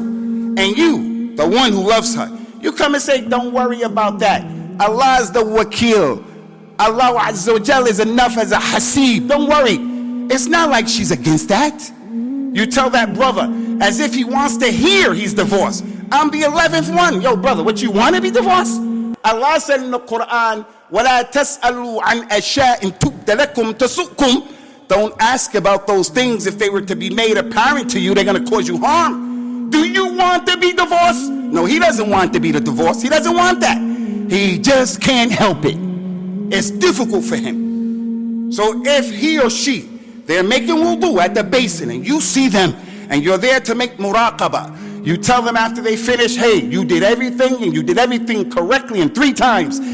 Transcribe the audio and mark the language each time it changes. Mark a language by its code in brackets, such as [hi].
[en] And you, the one who loves her, you come and say, don't worry about that. Allah is the wakil. Allah Azza wa Jal is enough as a hasib. Don't worry. It's not like she's against that. You tell that brother as if he wants to hear he's divorced. I'm the 11th one. Yo, brother, what, you want to be divorced? Allah said in the Quran, [ar] وَلَا تَسْأَلُوا عَنْ أَشَاءٍ تُبْدَ لَكُمْ تَسُؤْكُمْ. [en] Don't ask about those things. If they were to be made apparent to you, they're going to cause you harm. Do you want to be divorced? No, he doesn't want to be the divorce. He doesn't want that. He just can't help it. It's difficult for him. So if he or she, they're making wudu at the basin and you see them and you're there to make muraqabah, you tell them after they finish, hey, you did everything and you did everything correctly and 3 times.